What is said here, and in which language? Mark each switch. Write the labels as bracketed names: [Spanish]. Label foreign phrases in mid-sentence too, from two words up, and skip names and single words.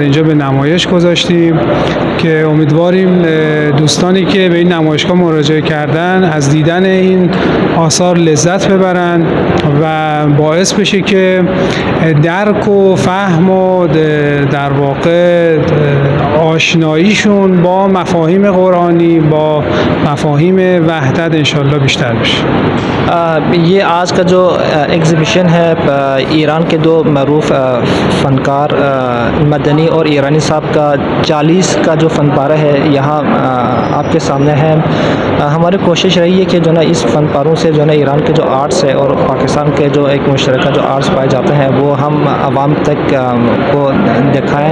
[Persian] اینجا به نمایش گذاشتیم که امیدواریم دوستانی که به این نمایشگاه مراجعه کردن از دیدن این آثار لذت ببرن و باعث بشه که درک و فهم و در واقع آشناییشون با مفاهیم قرآنی، با مفاهیم وحدت انشالله بیشتر بشه. [Urdu] یہ آج کا جو ایگزیبیشن ہے، ایران کے دو معروف فنکار مدنی اور ایرانی صاحب کا 40 کا جو فن پارہ ہے یہاں آپ کے سامنے ہے. ہماری کوشش رہی ہے کہ جو نہ اس فن پاروں سے جو نہ ایران کے جو آرٹس ہے اور پاکستان کے جو ایک مشترکہ جو آرٹس پائے جاتے ہیں وہ ہم عوام تک کو دکھائیں.